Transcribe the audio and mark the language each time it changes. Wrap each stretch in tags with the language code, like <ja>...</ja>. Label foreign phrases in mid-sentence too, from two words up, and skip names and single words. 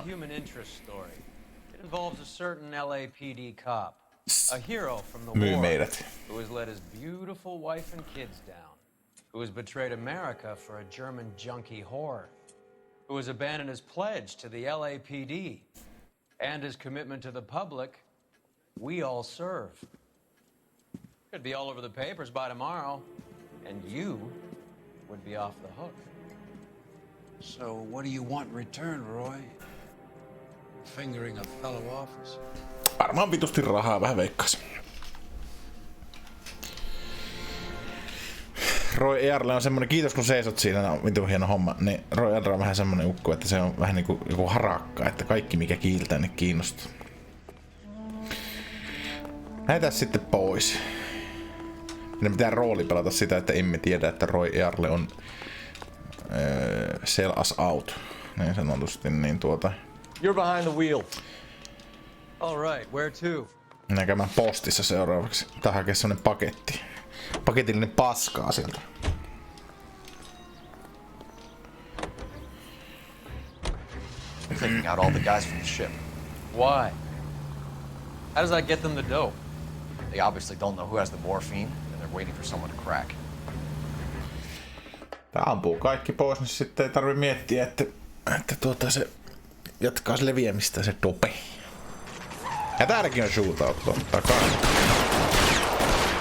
<en>It's a human interest story. It involves a certain LAPD cop, a hero from the war, who has let his beautiful wife and kids down, who has betrayed America for a German junkie whore, who has abandoned his pledge to the LAPD and his commitment to the public. We all serve. Could be all over the papers by tomorrow, and you would be off the hook. So what do you want in return, Roy? Fingering a fellow officer.</en> <fi>Varmaan vitusti rahaa vähän veikkasin. Roy Earle on semmonen, kiitos kun seisot siinä, on vitun hieno homma, niin Roy Earle on vähän semmonen ukko, että se on vähän niinku joku harakka, että kaikki mikä kiiltää niin kiinnostaa. Lähdetään sitten pois. Meidän pitää rooli pelata sitä, että emme tiedä, että Roy Earle on</fi> <en>sell us out,</en> <fi>niin sanotusti, niin tuota...</fi> <en>You're behind the wheel. All right, where to?</en> <fi>Näkemään postissa seuraavaksi. Tää hakee semmonen paketti. Paketillinen paskaa sieltä.</fi> <en>Taking out all the guys from the ship. Why? How does that get them the dope? They obviously don't know who has the morphine, and they're waiting for someone to crack.</en> <fi>Tää ampuu kaikki pois, niin sitten ei tarvi miettiä, että se jatkaa se leviämistä se dope. Ja täälläkin on shootout totta kai.</fi>